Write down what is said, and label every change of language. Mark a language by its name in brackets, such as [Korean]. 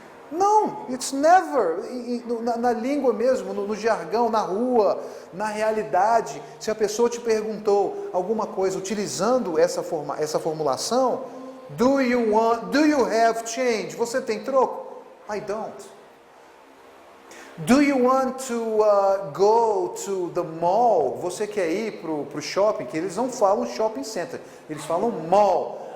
[Portuguese] Não, [English] it's never. [Portuguese] Na língua mesmo, no jargão, na rua, na realidade, se a pessoa te perguntou alguma coisa utilizando essa formulação, [English] do you have change? [Portuguese] Você tem troco? [English] I don't. Do you want to go to the mall? [Portuguese] Você quer ir para o shopping? Que eles não falam shopping center, eles falam mall.